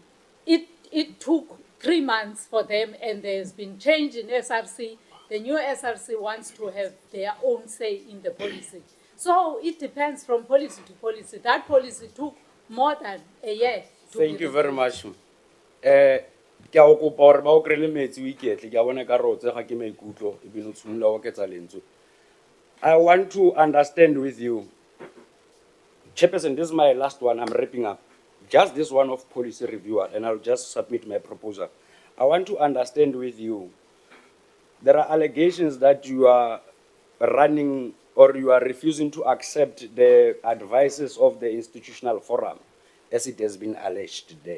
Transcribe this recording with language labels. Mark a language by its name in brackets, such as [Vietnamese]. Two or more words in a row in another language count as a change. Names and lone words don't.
[English] It took 3 months for them, and there's been change in SRC. The new SRC wants to have their own say in the policy. So it depends from policy to policy. That policy took more than a year. Thank you very much. [Tswana] Ke a go kopa gore ba o krele metsi o iketle ke a bona ka re o tsega ke maikutlo e bile o tshimola o oketsa lentswe. [English] I want to understand with you, Chairperson, this is my last one, I'm wrapping up. Just this one of policy reviewer, and I'll just submit my proposal. I want to understand with you, there are allegations that you are running or you are refusing to accept the advices of the institutional forum, as it has been alleged today.